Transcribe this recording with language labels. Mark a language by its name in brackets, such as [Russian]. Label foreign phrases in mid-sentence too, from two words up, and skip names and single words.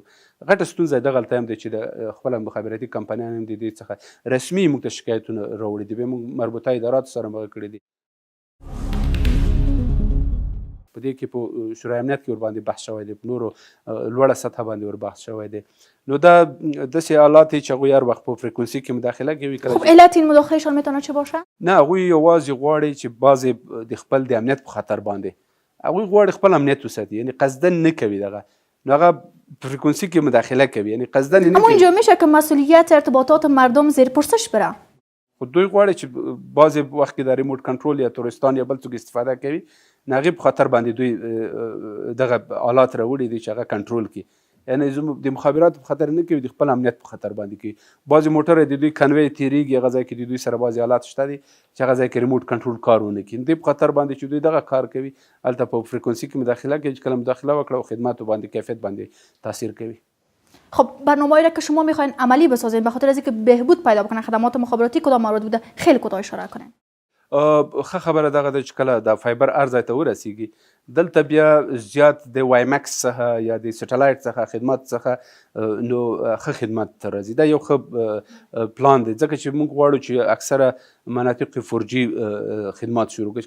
[Pashto] غټه ستونزه دغلته هم دی چې د خپله مخابراتي کمپنیان هم د دې څخه رسمي موږ ته شکایتونه راوړي دي، بیا موږ مربوطه اداراتو سره مغه کړي دي. په دې کې په شورای امنیت کې ورباندې بحث شوی دی، په نورو لوړه سطحه باندې ور بحث شوی دی. نو دا داسې آلات چې هغوی هر وخت په فریکونسي کې مداخله کوي. [Persian] خب علت این مداخلهشان میتونه چه باشه؟ [Pashto] نه، هغوی یوازې غواړي چې بعضې د خپل د امنیت په خطر باندې هغوی غواړي خپل امنیت وساتي، یعنی قصدن نه کوي دغه، نو هغه فریکونسی کې مداخله کوي، یعنی قصدن نه کوي. [Persian] اما اینجا میشه که مسئولیت ارتباطات مردم زیر پرسش بره. [Pashto] خو دوی غواړي چې بعضې وخت کې د [English] remote control [Pashto] یا تورستان یا بل څوک استفاده کوي، نو هغې په خطر باندې دوی دغه آلات راوړي دي چې هغه کنټرول کړي. یعنی زموږ د مخابراتو په خطر نه کوي، د خپل امنیت په خطر باندې کوي. بعضې موټر د دوی کنوی تیریږي، هغه ځای کې د دوی سره بعضې آلات شته دي چې هغه ځای کې [English] remote control [Pashto] کار ونه کړي. دوی په خطر باندې چې دوی دغه کار کوي هلته په فریکونسي کې مداخله کوي، چې کله مداخله وکړه او خدماتو باندې کیفیت باندې تاثیر کوي. [Persian] خب برنامه‌ای را که شما میخواین عملی بسازین به خاطر از اینکه بهبود پیدا بکنه خدمات مخابراتی کدام موارد بوده؟ خیلی کوتاه اشاره کنین. [Pashto] ښه خبره دغه ده چې کله د فایبر هر ځای ته ورسیږي دلته بیا زیات د وای مکس څخه یا د سټلایټ څخه خدمت څخه نو ښه خدمت ته راځي. دا یو ښه پلان دی ځکه چې موږ غواړو چې اکثره مناطق 4G خدمات شروع کړي.